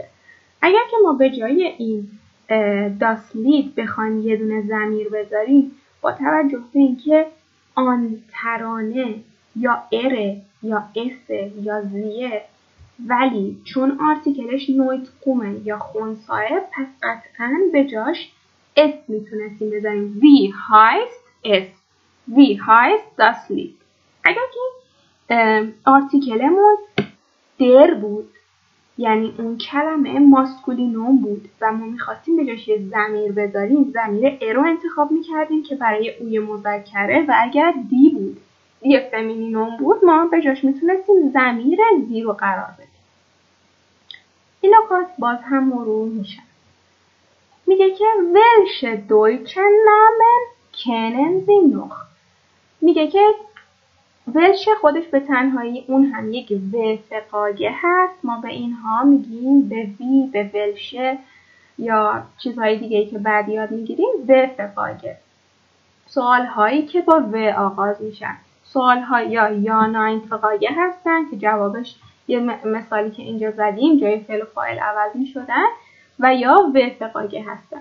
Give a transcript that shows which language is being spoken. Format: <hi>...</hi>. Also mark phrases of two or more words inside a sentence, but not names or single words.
<fa>اگر که ما به جای این</fa> <de>das Lied</de> <fa>بخوایم یه دونه ضمیر بذاریم، با توجه به اینکه آن ترانه یا اره یا اسه یا زیه، ولی چون آرتیکلش نویت قومه یا خنثیه، پس قطعاً به جاش اسم میتونستیم بذاریم.</fa> <de>Wie heißt es? Wie heißt das Lied?</de> <fa>اگر که آرتیکلمون در بود، یعنی اون کلمه ماسکولینوم بود و ما میخواستیم به جاش یه ضمیر بذاریم، ضمیر ارو انتخاب میکردیم که برای اوی مذکره، و اگر دی بود، دی فمینینوم بود، ما به جاش میتونستیم ضمیر زی رو قرار بدیم. این نکات باز هم مرور میشن. میگه که</fa> <de>welche deutschen Namen kennen Sie noch؟</de> <fa>میگه که ولش خودش به تنهایی اون هم یک و فقاگه هست. ما به اینها میگیم به وی، به ولشه یا چیزهای دیگه‌ای که بعد یاد میگیریم و فقاگه. سوال هایی که با و آغاز میشن، سوال ها یا ناین فقاگه هستن که جوابش یه مثالی که اینجا زدیم جای فعل و فاعل عوض میشدن، و یا و فقاگه هستن.</fa>